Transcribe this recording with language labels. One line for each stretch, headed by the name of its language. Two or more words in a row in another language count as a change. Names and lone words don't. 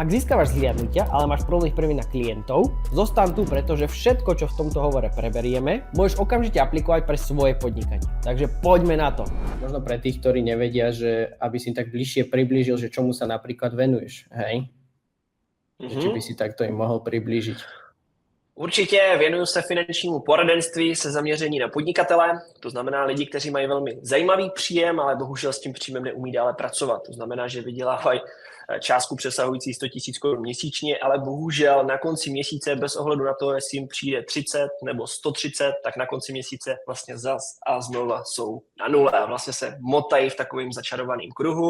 Slovak: Ak získavaš zhliadnutia, ale máš problém ich premeniť na klientov, zostan tu, pretože všetko, čo v tomto hovore preberieme, môžeš okamžite aplikovať pre svoje podnikanie. Takže poďme na to. Možno pre tých, ktorí nevedia, že aby si tak bližšie priblížil, že čomu sa napríklad venuješ, hej? Či by si takto im mohol priblížiť?
Czech: Určitě věnuju se finančnímu poradenství se zaměření na podnikatele, to znamená lidi, kteří mají velmi zajímavý příjem, ale bohužel s tím příjmem neumí dále pracovat. To znamená, že vydělávají částku přesahující 100 000 korun měsíčně, ale bohužel na konci měsíce, bez ohledu na to, jestli jim přijde 30 nebo 130, tak na konci měsíce vlastně zas a znova jsou na nule a vlastně se motají v takovým začarovaným kruhu.